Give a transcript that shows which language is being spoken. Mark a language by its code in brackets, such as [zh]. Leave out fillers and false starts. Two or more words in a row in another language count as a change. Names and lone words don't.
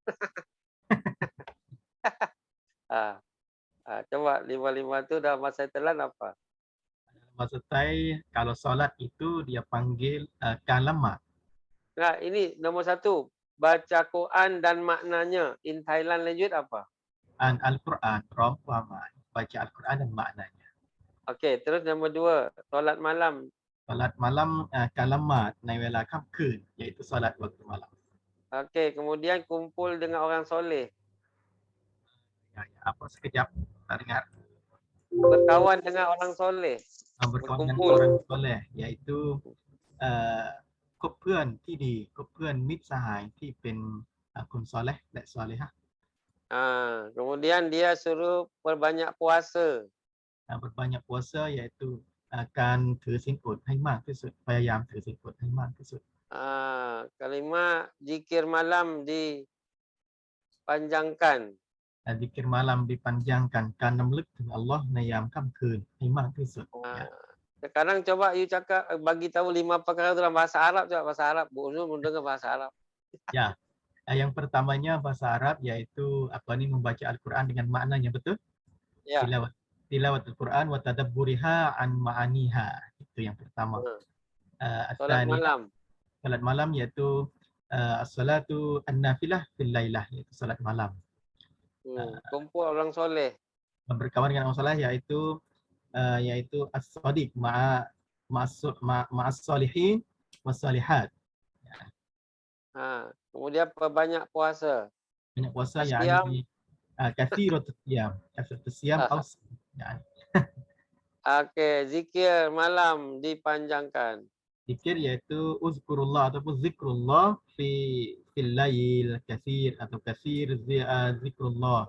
[ms] Coba 5 itu dalam bahasa Thailand apa? Bahasa Thai kalau solat itu dia panggil kalamat. Nah, ini nomor 1, baca Quran dan maknanya. In Thailand lanjut apa? Al-Quran, baca Al-Quran dan maknanya. Okey, terus nombor 2, solat malam. Solat malam kalamat [th] ในเวลาค่ำคืน [ms] iaitu solat waktu malam. Okey, kemudian kumpul dengan orang soleh. Apa sekejap tak dengar. Berkawan dengan orang soleh. Berkawan dengan orang soleh, iaitu [th] คบเพื่อนที่ดีคบเพื่อนมิตรสหายที่เป็นคนซอเลห์และซอเลฮะ [ms] Kemudian dia suruh perbanyak puasa. Berbanyak puasa iaitu [th] การถือศีลอดให้มากที่สุดพยายามถือศีลอดให้มากที่สุด [ms] Kelima, zikir malam dipanjangkan. Zikir malam dipanjangkan [th] การรำลึกถึงอัลลอฮ์ในยามค่ำคืนให้มากที่สุด [ms] Sekarang coba you cakap bagi tahu 5 perkara dalam bahasa Arab, coba bahasa Arab. Bu Nur mendengar bahasa Arab. Ya. Yang pertamanya bahasa Arab yaitu membaca Al-Quran dengan maknanya, betul? Ya. [ar] تلاوة القرآن وتدبرها عن معانيها. [ms] Itu yang pertama. Salat malam. Salat malam yaitu [ar] الصلاة النافلة في الليلة, [ms] yaitu salat malam. Kumpul orang soleh. Berkawan dengan orang soleh yaitu yaitu [ar] الصديق مع الصالحين والصالحات. [ms] Kemudian perbanyak puasa. Banyak puasa Asyam. yakni [ar] كثرة الصيام. كثرة الصيام أو يعني. [ms] Oke, zikir malam dipanjangkan. Zikir yaitu uzkurullah ataupun [ar] ذكر الله في الليل كثير [ms] atau [ar] كثير ذكر الله.